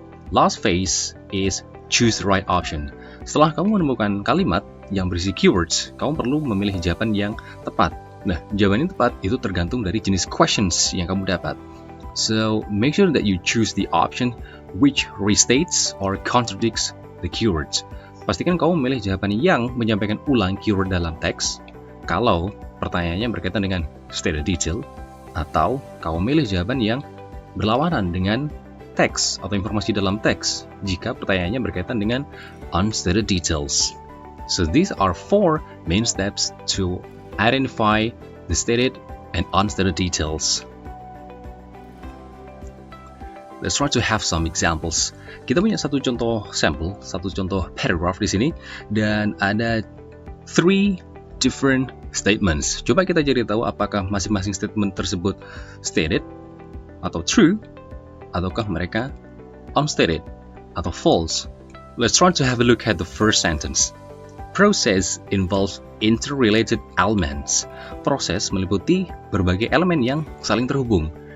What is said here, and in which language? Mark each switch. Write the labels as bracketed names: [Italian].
[English] last phase is choose the right option. [Indonesian] Setelah kamu menemukan kalimat yang berisi keywords, kamu perlu memilih jawaban yang tepat. Nah, jawaban yang tepat itu tergantung dari jenis questions yang kamu dapat. [English] So, make sure that you choose the option which restates or contradicts the keywords. [Indonesian] Pastikan kamu memilih jawaban yang menyampaikan ulang keyword dalam teks kalau pertanyaannya berkaitan dengan stated detail, atau kamu memilih jawaban yang berlawanan dengan teks atau informasi dalam teks jika pertanyaannya berkaitan dengan unstated details. [English] So these are 4 main steps to identify the stated and unstated details. Let's try to have some examples. [Indonesian] Kita punya satu contoh sampel, satu contoh paragraph di sini, dan ada 3 different statements. Coba kita cari tahu apakah masing-masing statement tersebut stated atau true, ataukah mereka unstated atau false. [English] Let's try to have a look at the first sentence. Process involves interrelated elements. [Indonesian] Proses meliputi berbagai elemen yang saling terhubung.